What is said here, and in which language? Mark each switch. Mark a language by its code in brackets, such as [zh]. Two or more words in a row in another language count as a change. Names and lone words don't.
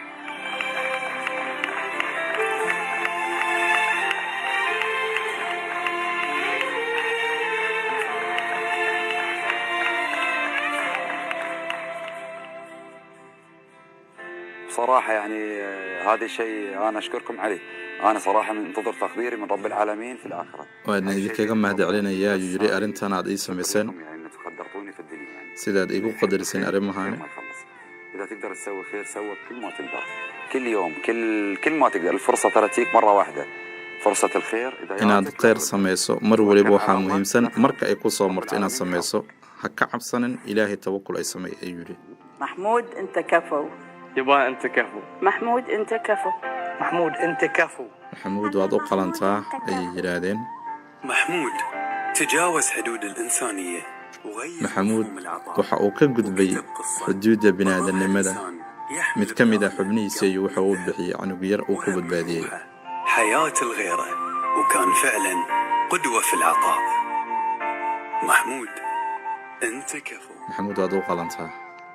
[ar] صراحة يعني هذا الشيء أنا أشكركم عليه. أنا صراحة منتظر تقديري من رب العالمين في الآخرة. [so] waadna idinkaga mahad celinayaa ayuu yidhi arrintan aad ii samayseen [ar] يعني أنكم قدرتوني في الدنيا يعني. [so] sidaad iigu qadariseen arrimahaani [ar] ما يخلص. إذا تقدر تسوي خير سوى كل ما تقدر. كل يوم كل ما تقدر. الفرصة ترى تجيك مرة واحدة. فرصة الخير إذا [so] inaad kheyr samayso mar waliba waxaa muhiimsan marka ay ku soo marto inaad samayso ha ka cabsanin ilaahay tawakul ay sameey ayuu yidhi [ar] محمود أنت كفو. يبا أنت كفو. محمود انت كفو. محمود أنت كفو. [so] maxamuud waad u qalantaa ayay yidhaahdeen [ar] محمود تجاوز حدود الإنسانية وغير [so] maxamuud [ar] مفهوم العطاء [so] waxa uu ka gudbay [ar] وكتب قصة [so] xuduudda [ar] وظل [so] bini'aadanimada [ar] إنسان يحمل [so] mid ka mid ah [ar] الطاقة [so] xubnihiisa iyo waxa uu bixiyey canug yar uu ku badbaadiyey [ar] وروحه حياة الغيرة وكان فعلا قدوة في العطاء. محمود أنت كفو. [so] maxamuud waad u qalantaa